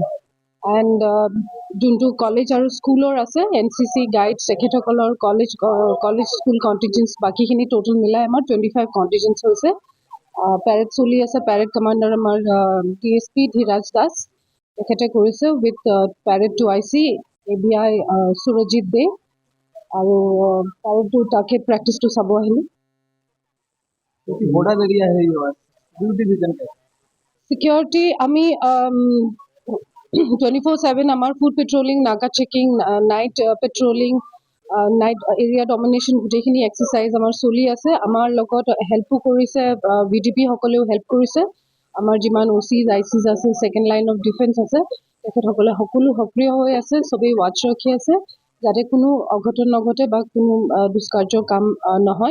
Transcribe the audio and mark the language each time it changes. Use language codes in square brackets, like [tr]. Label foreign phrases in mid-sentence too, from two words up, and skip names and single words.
[en] and [as] কলেজ আৰু স্কুলৰ আছে [en] NCC guide [as] তেখেতসকলৰ [en] college school contingents [as] বাকীখিনি টোটেল মিলাই আমাৰ 25 কণ্টিনজেণ্টছ হৈছে। প্যাৰেড চলি আছে। [en] parade commander [as] আমাৰ DSP ধীৰাজ দাস তেখেতে কৰিছে [en] with parade two IC [as] ABI সুৰজিৎ দে, আৰু প্যাৰেডটো তাকে প্ৰেক্টিছটো চাব আহিলোঁ। [hi] बॉर्डर एरिया है ये ड्यूटी डिवीजन का [as] सिक्योरिटी আমি 24/7 আমাৰ [en] foot patrolling, naka checking, night patrolling, night area domination [as] গোটেইখিনি এক্সাৰচাইজ আমাৰ চলি আছে। আমাৰ লগত হেল্পো কৰিছে, VDP সকলেও হেল্প কৰিছে। আমাৰ যিমান OCs ICs আছে, [en] second line of defence [as] আছে, তেখেতসকলে সকলো সক্ৰিয় হৈ আছে, চবেই ৱাটছ ৰাখি আছে যাতে কোনো অঘটন নঘটে বা কোনো দুষ্কাৰ্যৰ কাম নহয়।